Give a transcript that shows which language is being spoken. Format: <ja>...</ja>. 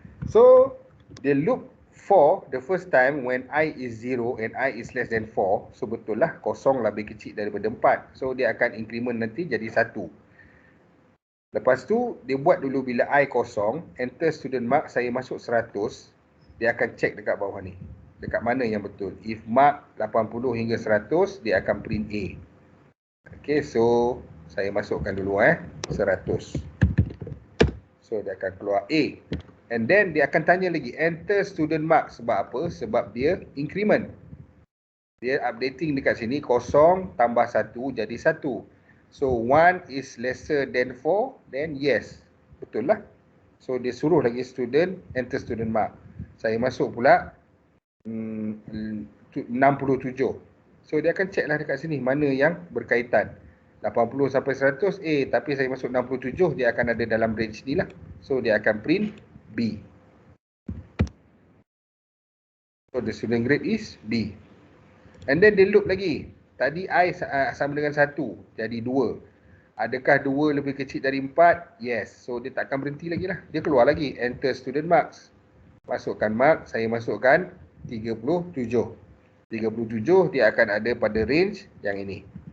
<en>So the loop for the first time when I is 0 and I is less than 4.</en> <ms>So betul lah 0 lebih kecil daripada 4. So dia akan increment nanti jadi 1. Lepas tu dia buat dulu bila I kosong,</ms> <en>enter student mark,</en> <ms>saya masuk 100. Dia akan check dekat bawah ni. Dekat mana yang betul.</ms> <en>If mark</en> <ms>80 hingga 100, dia akan</ms> <en>print A.</en> <ms>Okay, so saya masukkan dulu 100. So dia akan keluar A.</ms> <en>And then</en> <ms>dia akan tanya lagi,</ms> <en>enter student mark.</en> <ms>Sebab apa? Sebab dia increment. Dia updating dekat sini, 0 tambah 1 jadi 1.</ms> <en>So 1 is lesser than 4, then yes.</en> <ms>Betul lah. So dia suruh lagi student,</ms> <en>enter student mark.</en> <ms>Saya masuk pula 67. So dia akan check lah dekat sini mana yang berkaitan. 80 sampai 100 A, tapi saya masuk 67, dia akan ada dalam range ni lah. So dia akan print B.</ms> <en>So the student grade is B. And then</en> <ms>dia loop lagi. Tadi I sama dengan 1, jadi 2. Adakah 2 lebih kecil dari 4?</ms> <en>Yes.</en> <ms>So dia tak akan berhenti lagi lah. Dia keluar lagi,</ms> <en>enter student marks.</en> <ms>Masukkan mark, saya masukkan 37. 37 dia akan ada pada range yang ini.</ms>